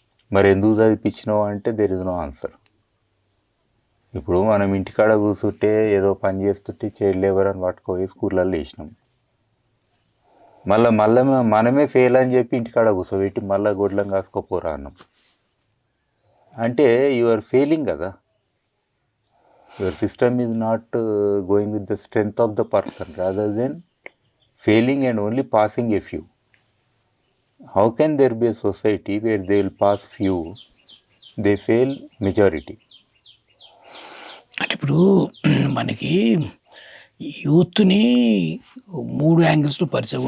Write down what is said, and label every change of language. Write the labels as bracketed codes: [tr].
[te] మరి ఎందుకు చదివించినావు అంటే [en] There is no answer. [te] ఇప్పుడు మనం ఇంటికాడ కూర్చుంటే ఏదో పని చేస్తుంటే చైల్డ్ లేబర్ అని పట్టుకోయి స్కూళ్ళల్లో వేసినాం. మళ్ళీ మనమే ఫెయిల్ అని చెప్పి ఇంటికాడ కూర్చోబెట్టి మళ్ళీ గొడ్లం కాసుకోపోరా అన్నాం. అంటే [en] you are failing [te] కదా. [en] Your system is not going with the strength of the person rather than failing and only passing a few. How can there be a society where they will pass few, they fail majority? [te] అంటే ఇప్పుడు మనకి యూత్ని 3 యాంగిల్స్లో పరిచయం.